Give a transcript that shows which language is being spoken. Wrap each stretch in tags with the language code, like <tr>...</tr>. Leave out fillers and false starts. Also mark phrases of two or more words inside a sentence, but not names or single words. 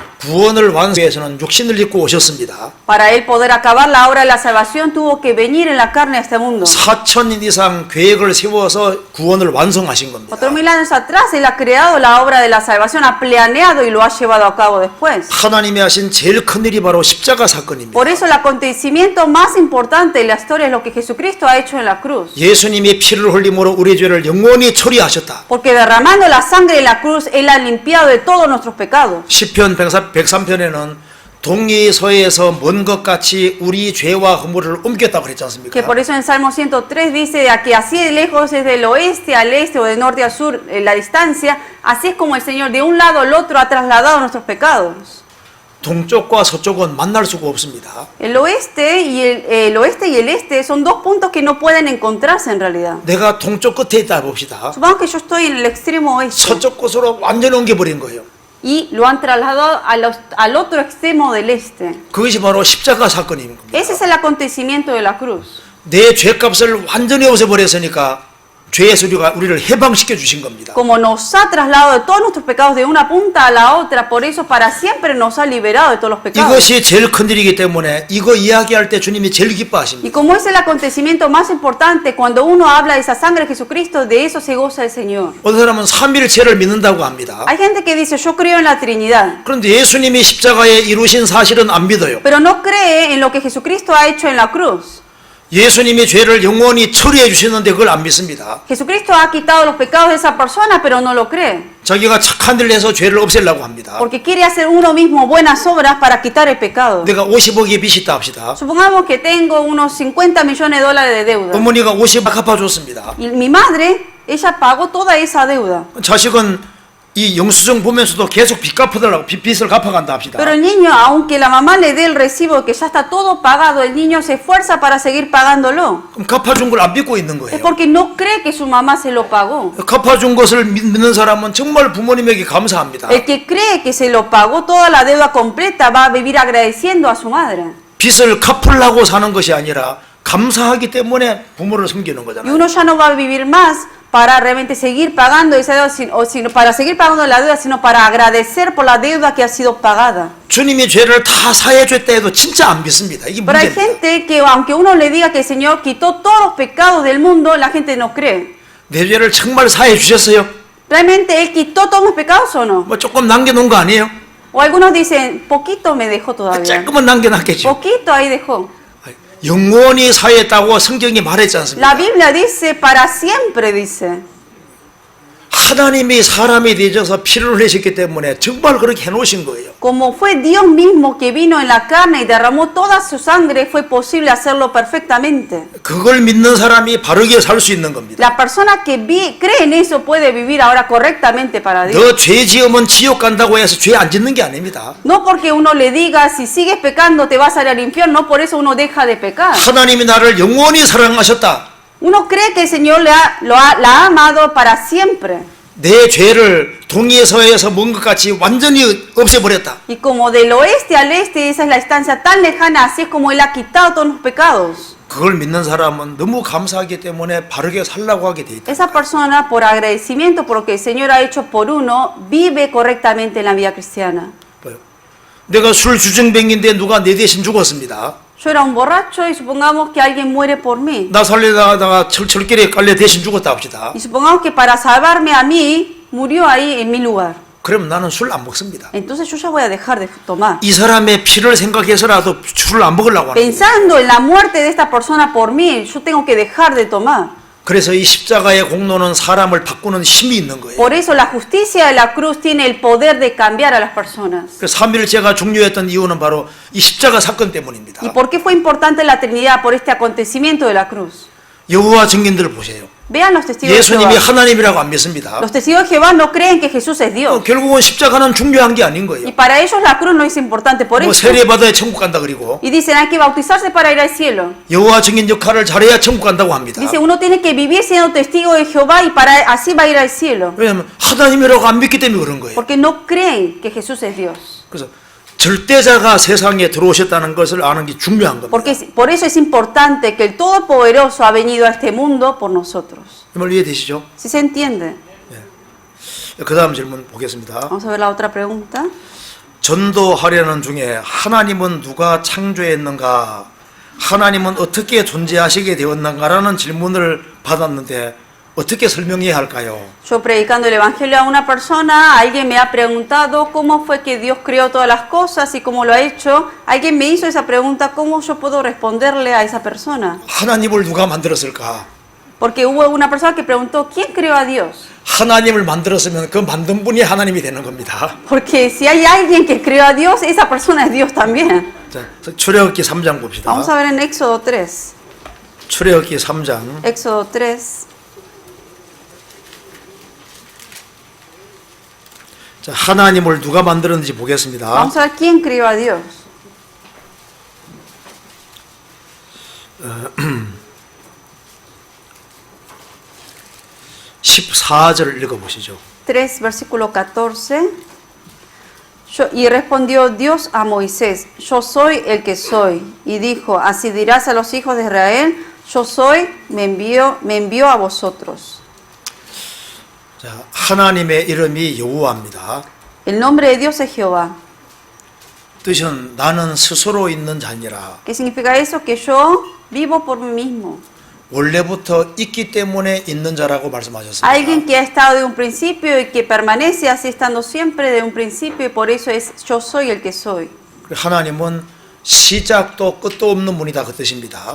<ko>구원을 완성하기 위해서는 육신을 입고 오셨습니다.</ko> <es>Para él poder acabar la obra de la salvación, tuvo que venir en la carne a este mundo.</es> <ko>4,000년 이상 계획을 세워서 구원을 완성하신 겁니다.</ko> <es>4,000 años atrás, él ha creado la obra de la salvación, ha planeado y lo ha llevado a cabo después.</es> <ko>하나님이 하신 제일 큰 일이 바로 십자가 사건입니다.</ko> <es>Por eso el acontecimiento más importante de la historia es lo que Jesucristo ha hecho en la cruz.</es> <ko>예수님이 피를 흘림으로 우리 죄를 영원히 처리하셨다.</ko> <es>Porque derramando la sangre en la cruz, él ha limpiado de todos nuestros pecados.</es> <ko>시편 103편에는 동이서에서 먼 것 같이 우리 죄와 허물을 옮겼다고 그랬지</ko> <es>Que</es> <ko>않습니까?</ko> <es>por eso en Salmo 103 dice que así de lejos es del oeste al este o del norte al sur la distancia, así es como el Señor de un lado al otro ha trasladado nuestros pecados.</es> <ko>동쪽과 서쪽은 만날 수가 없습니다.</ko> <es>El oeste y el este son dos puntos que no pueden encontrarse en realidad.</es> <ko>내가 동쪽 끝에 있다 봅시다.</ko> <es>Supongamos que yo estoy en el extremo oeste</es> <ko>서쪽 곳으로 완전히 옮겨버린 거예요.</ko> <es>y lo han trasladado al otro extremo del este.</es> <ko>그것이 바로 십자가 사건입니다.</ko> <es>Ese es el acontecimiento de la cruz.</es> <ko>내 죄값을 완전히 없애버렸으니까 죄의 소리가 우리를 해방시켜 주신 겁니다.</ko> <es>Como nos ha trasladado de todos nuestros pecados de una punta a la otra, por eso para siempre nos ha liberado de todos los pecados.</es> <ko>이것이 제일 큰 일이기 때문에 이거 이야기할 때 주님이 제일 기뻐하십니다.</ko> <es>Y como es el acontecimiento más importante, cuando uno habla de esa sangre de Jesucristo, de eso se goza el Señor.</es> <ko>어떤 사람은 삼일체를 믿는다고 합니다.</ko> <es>Hay gente que dice, yo creo en la Trinidad,</es> <ko>그런데 예수님이 십자가에 이루신 사실은 안 믿어요.</ko> <es>pero no cree en lo que Jesucristo ha hecho en la cruz.</es> <ko>예수님이 죄를 영원히 처리해 주시는데 그걸 안 믿습니다.</ko> <es>Jesucristo ha quitado los pecados de esa persona, pero no lo cree.</es> <ko>자기가 착한 일을 해서 죄를 없애려고 합니다.</ko> <es>Porque quiere hacer uno mismo buenas obras para quitar el pecado.</es> <ko>내가 50억의 빚이 있다 합시다.</ko> <es>Supongamos que tengo unos 50 millones de dólares de deuda.</es> <ko>어머니가 50억 갚아줬습니다.</ko> <es>Y mi madre, ella pagó toda esa deuda.</es> <ko>자식은 이 영수증 보면서도 계속 빚을 갚아간다 합시다.</ko> <es>Pero el niño, aunque la mamá le dé el recibo que ya está todo pagado, el niño se esfuerza para seguir pagándolo.</es> <ko>그럼 갚아준 걸 안 믿고 있는</ko> <es>Es</es> <ko>거예요.</ko> <es>porque no cree que su mamá se lo pagó.</es> <ko>갚아준 것을 믿는 사람은 정말 부모님에게 감사합니다.</ko> <es>El que cree que se lo pagó toda la deuda completa va a vivir agradeciendo a su madre.</es> <ko>빚을 갚으려고 사는 것이 아니라 감사하기 때문에 부모를 섬기는</ko> <es>Y</es> <ko>거잖아요.</ko> <es>uno ya no va a vivir más para realmente seguir pagando esa deuda, sino para seguir pagando la deuda, sino para agradecer por la deuda que ha sido pagada.</es> <ko>주님이 죄를 다 사해줬다 해도 진짜 안 믿습니다. 이게</ko> <es>Pero hay</es> <ko>문제입니다.</ko> <es>gente que, aunque uno le diga que el Señor quitó todos los pecados del mundo, la gente no cree.</es> <ko>내 죄를 정말 사해 주셨어요?</ko> <es>¿Realmente Él quitó todos mis pecados o no?</es> <ko>뭐 조금 남겨놓은 거 아니에요?</ko> <es>O algunos dicen, poquito me dejó todavía.</es> <ko>조금은 남겨놨겠죠.</ko> <es>Poquito ahí dejó.</es> <ko>영원히 사했다고 성경이 말했지 않습니까?</ko> <es>La Biblia dice, para siempre dice.</es> <ko>하나님이 사람이 되셔서 피를 흘리셨기 때문에 정말 그렇게 해놓으신 거예요.</ko> <es>Como fue Dios mismo que vino en la carne y derramó toda su sangre, fue posible hacerlo perfectamente.</es> <ko>그걸 믿는 사람이 바르게 살 수 있는 겁니다.</ko> <es>La persona que cree en eso puede vivir ahora correctamente para Dios.</es> <ko>너 죄 지으면 지옥 간다고 해서 죄 안 짓는 게 아닙니다.</ko> <es>No porque uno le diga, si sigues pecando te vas a ir al infierno, no por eso uno deja de pecar.</es> <ko>하나님이 나를 영원히 사랑하셨다.</ko> <es>Uno cree que el Señor la ha amado para siempre.</es> <ko>내 죄를 동에서에서 먼 것 같이 완전히 없애버렸다.</ko> <es>Y como del oeste al este, esa es la distancia tan lejana, así es como Él ha quitado todos los pecados.</es> <ko>그걸 믿는 사람은 너무 감사하기 때문에 바르게 살라고 하게 돼 있다.</ko> <es>Esa persona, por agradecimiento por lo que el Señor ha hecho por uno, vive correctamente en la vida cristiana.</es> <ko>뭐요? 내가 술 주정뱅인데 누가 내 대신 죽었습니다.</ko> <es>Yo era un borracho y supongamos que alguien muere por mí.</es> <ko>나 살리다가 철길에 깔려 대신 죽었다 합시다.</ko> <es>Y supongamos que para salvarme a mí, murió ahí en mi lugar.</es> <ko>그럼 나는 술 안 먹습니다.</ko> <es>Entonces yo ya voy a dejar de tomar.</es> <ko>이 사람의 피를 생각해서라도 술을 안 먹으려고 하는 거예요.</ko> <es>Pensando en la muerte de esta persona por mí, yo tengo que dejar de tomar.</es> <ko>그래서 이 십자가의 공로는 사람을 바꾸는 힘이 있는 거예요.</ko> <es>Por eso la justicia de la cruz tiene el poder de cambiar a las personas.</es> <ko>그 삼일제가 중요했던 이유는 바로 이 십자가 사건 때문입니다.</ko> <es>¿Y por qué fue importante la Trinidad? Por este acontecimiento de la cruz.</es> <ko>여호와 증인들을 보세요.</ko> <es>Vean los testigos de</es> <ko>예수님이</ko> <es>Jehová.</es> <ko>하나님이라고 안 믿습니다.</ko> <es>Los testigos de Jehová no creen que Jesús es Dios.</es> <ko>결국은 십자가는 중요한 게 아닌 거예요.</ko> <es>Y para ellos la cruz no es importante por</es> <ko>뭐</ko> <es>eso.</es> <ko>세례받아야 천국 간다 그리고</ko> <es>Y dicen hay que bautizarse para ir al cielo.</es> <ko>여호와 증인 역할을 잘해야 천국 간다고 합니다.</ko> <es>Dice uno tiene que vivir siendo testigo de Jehová y para así va a ir al cielo.</es> <ko>왜냐하면 하나님이라고 안 믿기 때문에 그런 거예요.</ko> <es>Porque no creen que Jesús es Dios.</es> <ko>그래서 절대자가 세상에 들어오셨다는 것을 아는 게 중요한 겁니다.</ko> <es>Porque por eso es importante que el Todopoderoso ha venido a este mundo por nosotros.</es> <ko>이 말 이해되시죠?</ko> <es>¿Sí se entiende?</es> <ko>그 다음 질문 보겠습니다.</ko> <es>Vamos a ver la otra pregunta.</es> <ko>전도하려는 중에 하나님은 누가 창조했는가? 하나님은 어떻게 존재하시게 되었는가라는 질문을 받았는데 어떻게 설명해야 할까요?</ko> <es>Yo predicando el Evangelio a una persona, alguien me ha preguntado cómo fue que Dios creó todas las cosas y cómo lo ha hecho. Alguien me hizo esa pregunta, ¿cómo yo puedo responderle a esa persona?</es> <ko>하나님을 누가 만들었을까?</ko> <es>Porque hubo una persona que preguntó, ¿quién creó a Dios?</es> <ko>하나님을 만들었으면 그 만든 분이 하나님이 되는 겁니다.</ko> <es>Porque si hay alguien que creó a Dios, esa persona es Dios también.</es> <ko>자, 출애굽기 3장 봅시다.</ko> <es>Vamos a ver en Éxodo 3.</es> <ko>출애굽기 3장</ko> <es>Éxodo 3.</es> <ko>자, 하나님을 누가 만들었는지 보겠습니다.</ko> <es>Vamos a ver quién creó a Dios.</es> <ko>14절 읽어보시죠.</ko> <es>3, versículo 14. Y respondió Dios a Moisés, yo soy el que soy. Y dijo, así dirás a los hijos de Israel, yo soy, me envió a vosotros.</es> <ko>자, 하나님의 이름이 여호와입니다.</ko> <es>El nombre de Dios es Jehová.</es> <ko>뜻은 나는 스스로 있는 자니라.</ko> <es>¿Qué significa eso? Que yo vivo por mí mismo.</es> <ko>원래부터 있기 때문에 있는 자라고 말씀하셨습니다.</ko> <es>Alguien que ha estado de un principio y que permanece así estando siempre de un principio y por eso es yo soy el que soy.</es> <ko>하나님은 시작도 끝도 없는 분이다 그 뜻입니다.</ko>